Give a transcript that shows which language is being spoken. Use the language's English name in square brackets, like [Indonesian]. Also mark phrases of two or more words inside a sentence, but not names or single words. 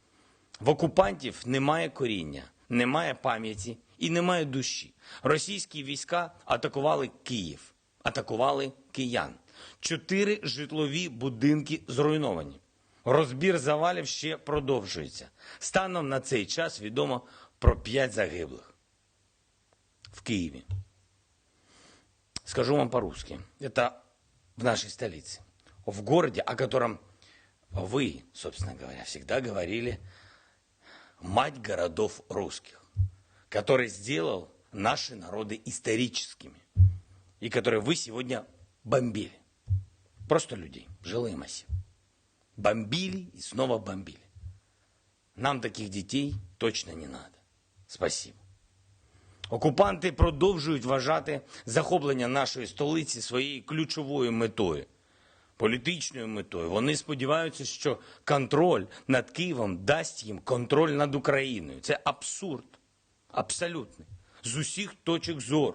[Ukrainian] В окупантів немає коріння, немає пам'яті і немає душі. Російські війська атакували Київ, атакували киян. 4 житлові будинки зруйновані. Розбір завалів ще продовжується. Станом на цей час відомо про 5 загиблих в Киеве. [Russian] Скажу вам по-русски. Это в нашей столице. В городе, о котором вы, собственно говоря, всегда говорили, мать городов русских, который сделал наши народы историческими и который вы сегодня бомбили. Просто людей, жилые массивы. Бомбили и снова бомбили. Нам таких детей точно не надо. Спасибо. [Ukrainian] Окупанти продовжують вважати захоплення нашої столиці своєю ключовою метою, політичною метою. Вони сподіваються, що контроль над Києвом дасть їм контроль над Україною. Це абсурд, абсолютний, з усіх точок зору.